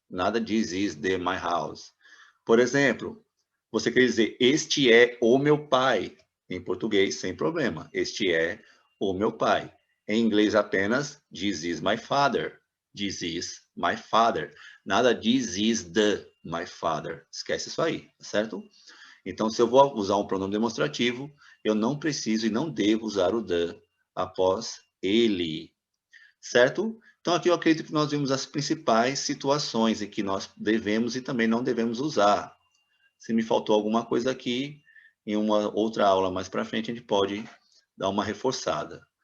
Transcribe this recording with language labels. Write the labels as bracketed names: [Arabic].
[Portuguese] Nada [English] this is the my house. [Portuguese] Por exemplo, você quer dizer este é o meu pai. Em português, sem problema. Este é o meu pai. Em inglês, apenas [English] this is my father. This is my father. [Portuguese] Nada [English] this is the my father. [Portuguese] Esquece isso aí, certo? Então, se eu vou usar um pronome demonstrativo, eu não preciso e não devo usar o the após ele. Certo? Então, aqui eu acredito que nós vimos as principais situações em que nós devemos e também não devemos usar. Se me faltou alguma coisa aqui, em uma outra aula mais para frente, a gente pode dar uma reforçada.